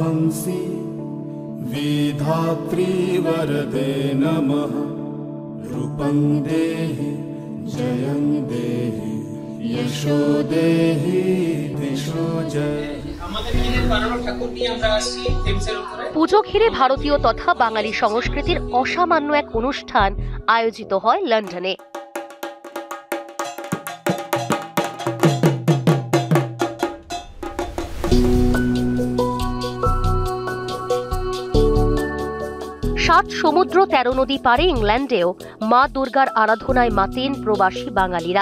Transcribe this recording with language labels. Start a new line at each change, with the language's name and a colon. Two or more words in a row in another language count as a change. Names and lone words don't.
Sanskrit: पुंसि विधात्री वरदे नमः रूपं देहि जयं देहि यशो देहि दिशो जय।
Bangla: পুজো ঘিরে ভারতীয় তথা বাঙালি সংস্কৃতির অসামান্য এক অনুষ্ঠান আয়োজিত হয় লন্ডনে। সাত সমুদ্র ১৩ নদী পারে ইংল্যান্ডেও মা দুর্গার আরাধনায় মাতেন প্রবাসী বাঙালিরা।